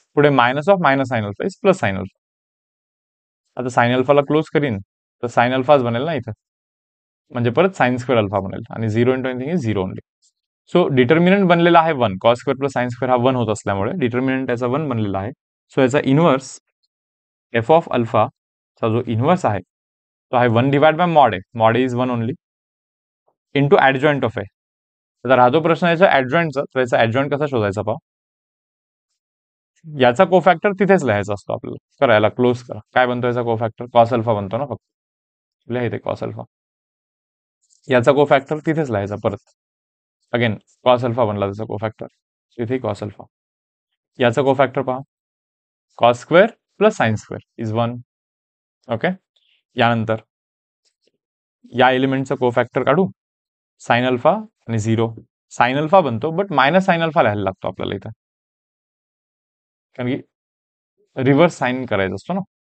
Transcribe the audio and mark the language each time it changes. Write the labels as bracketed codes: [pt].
[mr] पुढे [en] minus of minus sine alpha [mr] is plus sine alpha. आता sign अल्फाला close करीन तर साइन अल्फाच बनेल ना इथं, म्हणजे परत साइन स्क्वेअर अल्फा बनेल आणि [en] 0 into anything is 0 only. [mr] So determinant बनलेला आहे 1. Cos square plus sine square हा 1 होत असल्यामुळे डिटर्मिनंट याचा 1 बनलेला आहे. सो याचा इन्व्हर्स एफ ऑफ अल्फाचा जो इन्व्हर्स आहे तो आहे 1 डिवाइड बाय मॉड आहे. [en] Mod is 1 only into adjoint of A. [mr] आता राहतो प्रश्न याचा ऍडजॉइंटचा. तर याचा ऍडजॉइंट कसा शोधायचा पहा. याचा कोफॅक्टर तिथेच लिहायचा असतो आपल्याला. करा याला क्लोज करा. काय बनतो याचा कोफॅक्टर? कॉस अल्फा बनतो ना फक्त. लिहा इथे कॉस अल्फा. याचा कोफॅक्टर तिथेच लिहायचा परत. अगेन कॉस अल्फा बनला त्याचा कोफॅक्टर. इथे कॉस अल्फा. याचा कोफॅक्टर पहा. [en] Cos square plus sine square is 1. [mr] Okay, यानंतर या एलिमेंटचा कोफॅक्टर काढू. साइन अल्फा आणि 0 साइन अल्फा बनतो बट मायनस साइन अल्फा लिहायला लागतो आपल्याला इथं, कारण की रिव्हर्स साइन करायचं असतो ना.